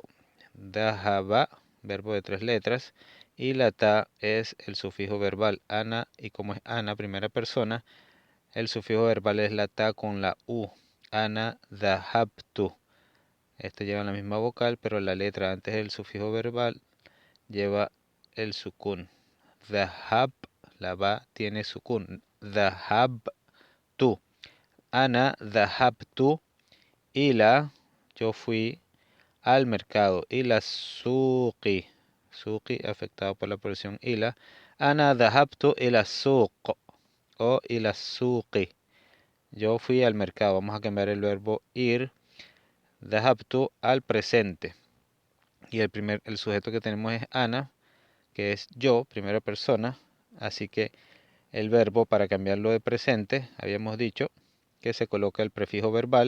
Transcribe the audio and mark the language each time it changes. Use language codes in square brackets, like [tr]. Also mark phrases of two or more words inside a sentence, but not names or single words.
[es] ذهب, verbo de 3 letras, y la ta es el sufijo verbal. Ana, y como es Ana, primera persona, el sufijo verbal es la ta con la u. [ar] Ana ذهبت. [es] Este lleva la misma vocal, pero la letra antes del sufijo verbal lleva el sukun. [ar] ذهب, [es] la ba tiene sukun. [ar] ذهبت. Ana ذهبت إلى, [es] yo fui al mercado. [ar] إلى السوق. [es] Suqi afectado por la presión إلى. [ar] Ana ذهبت إلى السوق o إلى السوق. [es] Yo fui al mercado. Vamos a cambiar el verbo ir. ذهبت al presente. Y el sujeto que tenemos es Ana, que es yo, primera persona. Así que el verbo, para cambiarlo de presente, habíamos dicho que se coloca el prefijo verbal.